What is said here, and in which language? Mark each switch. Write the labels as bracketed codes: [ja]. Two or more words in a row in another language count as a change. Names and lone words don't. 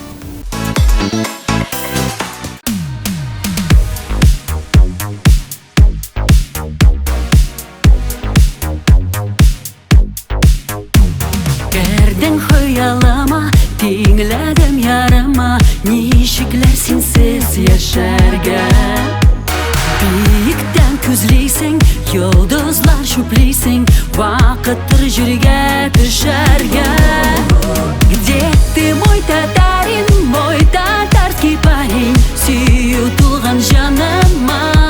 [tt] Кердің хыялыма, теңләдем ярыма, нишекләр синсез яшәргә. Биектән күзлисең, йолдызлар чүплисең, вакыттыр җиргә төшәргә. [ru] Где ты, мой татарский парень, [tt] сөю тулган җаныма?